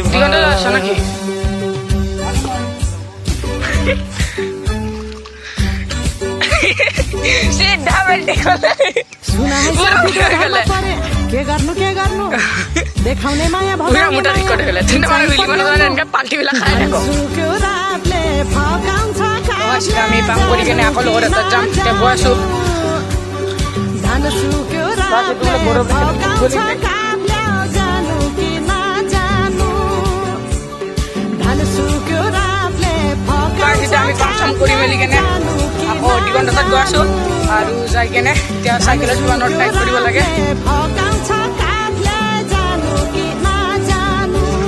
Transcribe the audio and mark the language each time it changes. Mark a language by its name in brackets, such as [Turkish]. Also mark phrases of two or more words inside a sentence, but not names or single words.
[Nepali] के गर्नु देखाउने माया धान सुक्यो रातले फकाउँछ काफले जानु कि नजानु धान सुक्यो रातले फकाउँछ काफले जानु कि नजानु [Assamese] আৰু যাই কেনে এতিয়া সাইকেলত যোৱা [English] nut tight [Assamese] কৰিব লাগে [Nepali] फकाउँछ काफले जानु कि नजानु